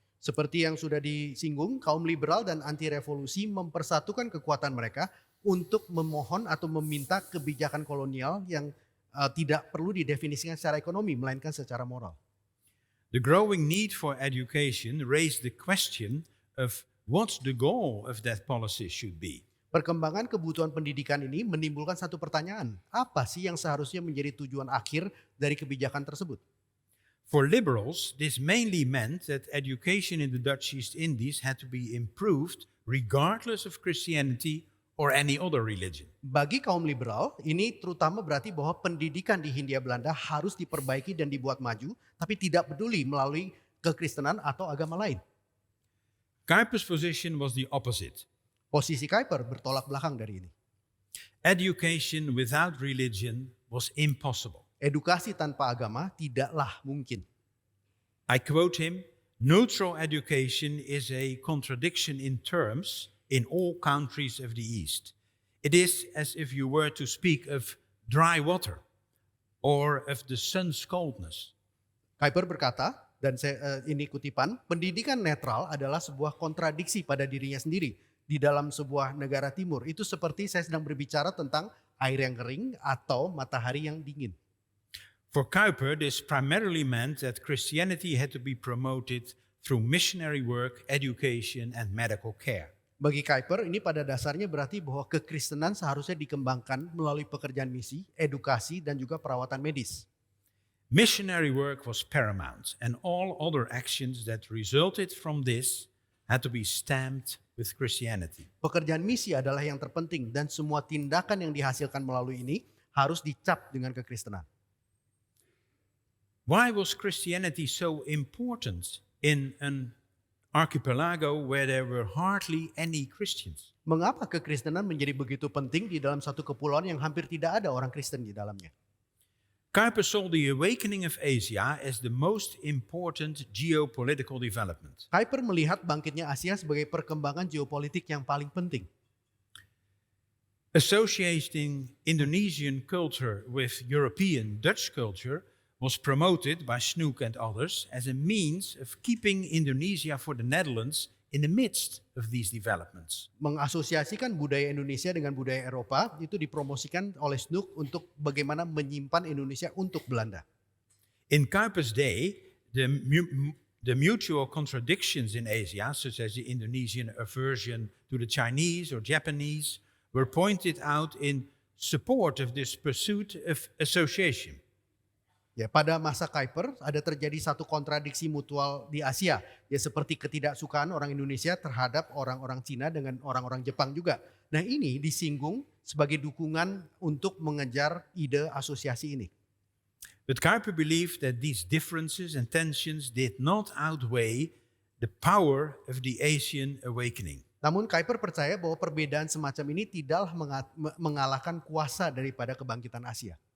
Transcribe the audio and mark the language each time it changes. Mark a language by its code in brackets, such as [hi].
[id] Seperti yang sudah disinggung, kaum liberal dan anti-revolusi mempersatukan kekuatan mereka untuk memohon atau meminta kebijakan kolonial yang tidak perlu didefinisikan secara ekonomi, melainkan secara moral. [en] The growing need for education raised the question of what the goal of that policy should be. [id] Perkembangan kebutuhan pendidikan ini menimbulkan satu pertanyaan, apa sih yang seharusnya menjadi tujuan akhir dari kebijakan tersebut? [en] For liberals, this mainly meant that education in the Dutch East Indies had to be improved regardless of Christianity or any other religion. [id] Bagi kaum liberal, ini terutama berarti bahwa pendidikan di Hindia Belanda harus diperbaiki dan dibuat maju, tapi tidak peduli melalui kekristenan atau agama lain. [en] Kuyper's position was the opposite. [id] Posisi Kuyper bertolak belakang dari ini. [en] Education without religion was impossible. [id] Edukasi tanpa agama tidaklah mungkin. [en] I quote him, "Neutral education is a contradiction in terms in all countries of the East. It is as if you were to speak of dry water or of the sun's coldness." [id] Kuyper berkata, dan ini kutipan, pendidikan netral adalah sebuah kontradiksi pada dirinya sendiri. Di dalam sebuah negara timur, itu seperti saya sedang berbicara tentang air yang kering atau matahari yang dingin. [en] For Kuyper, this primarily meant that Christianity had to be promoted through missionary work, education, and medical care. [id] Bagi Kuyper, ini pada dasarnya berarti bahwa kekristenan seharusnya dikembangkan melalui pekerjaan misi, edukasi, dan juga perawatan medis. [en] Missionary work was paramount, and all other actions that resulted from this had to be stamped with Christianity. [id] Pekerjaan misi adalah yang terpenting dan semua tindakan yang dihasilkan melalui ini harus dicap dengan kekristenan. [en] Why was Christianity so important in an archipelago where there were hardly any Christians? [id] Mengapa kekristenan menjadi begitu penting di dalam satu kepulauan yang hampir tidak ada orang Kristen di dalamnya? [en] Kuyper saw the awakening of Asia as the most important geopolitical development. [id] Kuyper melihat bangkitnya Asia sebagai perkembangan geopolitik yang paling penting. [en] Associating Indonesian culture with European Dutch culture was promoted by Snoek and others as a means of keeping Indonesia for the Netherlands in the midst of these developments. [id] Mengasosiasikan budaya Indonesia dengan budaya Eropa itu dipromosikan oleh Snoek untuk bagaimana menyimpan Indonesia untuk Belanda. [en] In Kuyper's day, the mutual contradictions in Asia, such as the Indonesian aversion to the Chinese or Japanese, were pointed out in support of this pursuit of association. [id] Ya, pada masa Kuyper ada terjadi satu kontradiksi mutual di Asia, ya seperti ketidaksukaan orang Indonesia terhadap orang-orang Cina dengan orang-orang Jepang juga. Nah, ini disinggung sebagai dukungan untuk mengejar ide asosiasi ini. [en] But Kuyper believed that these differences and tensions did not outweigh the power of the Asian awakening. [id] Namun Kuyper percaya bahwa perbedaan semacam ini tidaklah mengalahkan kuasa daripada kebangkitan Asia.